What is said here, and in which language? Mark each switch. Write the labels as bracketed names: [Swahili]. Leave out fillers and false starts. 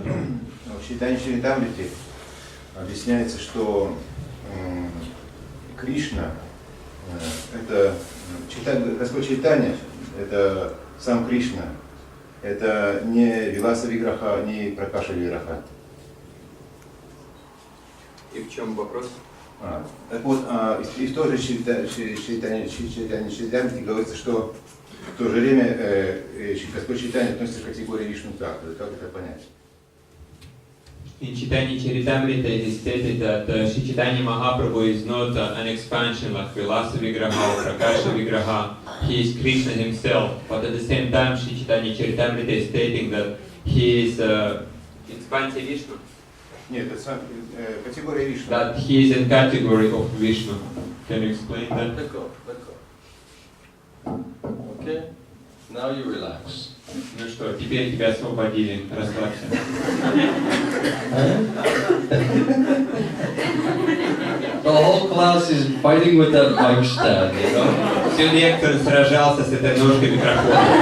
[Russian] В Чайтанья-чаритамрите объясняется, что Кришна это Господь Чайтанья, это сам Кришна, это не Виласа Виграха, не Пракаша Виграха. И в чем вопрос? Так вот, и в той же Чайтанья-чаритамрите говорится, что в то же время Господь Чайтанья относится к категории Вишну-katha. Как это понять? [English] In Chaitanya-caritamrta it is stated that Sri Caitanya-Mahaprabhu is not an expansion like Vilasa Vigraha or Prakasha Vigraha. He is Krishna himself. But at the same time, Sri Caitanya-caritamrta is stating that he is expansion Vishnu. [Russian] Нет, это категория Вишну. [English] That he is in category of Vishnu. Can you explain that? Let go. Okay? Now you relax. [Russian] Ну что, теперь тебя освободили. Расслабься. [English] The whole class is fighting with that mic stand, you know? [Russian] Всю лекцию сражался с этой ножкой микрофона.